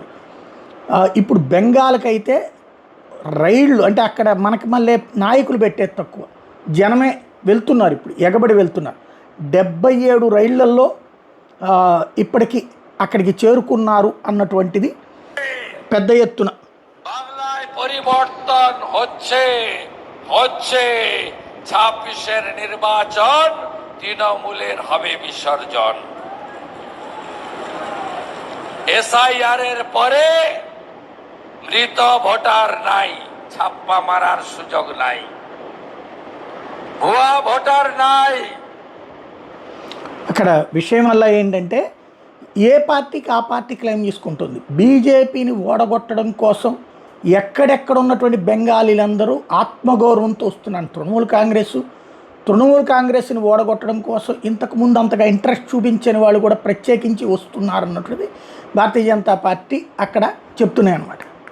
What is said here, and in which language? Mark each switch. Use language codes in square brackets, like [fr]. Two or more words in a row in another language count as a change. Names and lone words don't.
[te] ఇప్పుడు బెంగాల్కైతే రైళ్ళు అంటే అక్కడ మనకి మళ్ళీ నాయకులు పెట్టేది తక్కువ, జనమే వెళ్తున్నారు. ఇప్పుడు ఎగబడి వెళ్తున్నారు. 77 రైళ్లల్లో ఇప్పటికీ అక్కడికి చేరుకున్నారు అన్నటువంటిది పెద్ద ఎత్తున. [bn] পরিবর্তন হচ্ছে হচ্ছে ২৬-এর নির্বাচন তৃণমূলের হবে বিসর্জন। এসআইআর এর পরে মৃত ভোটার নাই, ছাপ্পা মারার সুযোগ নাই, ভুয়া ভোটার নাই। [te] అక్కడ విషయం వల్ల ఏంటంటే, ఏ పార్టీకి ఆ పార్టీ క్లెయిమ్ చేసుకుంటుంది. బీజేపీని ఓడగొట్టడం కోసం ఎక్కడెక్కడ ఉన్నటువంటి బెంగాలీలందరూ ఆత్మగౌరవంతో వస్తున్నారు. తృణమూల్ కాంగ్రెస్ని ఓడగొట్టడం కోసం ఇంతకుముందు అంతగా ఇంట్రెస్ట్ చూపించని వాళ్ళు కూడా ప్రత్యేకించి వస్తున్నారన్నటువంటిది భారతీయ జనతా పార్టీ అక్కడ చెప్తున్నాయి అన్నమాట.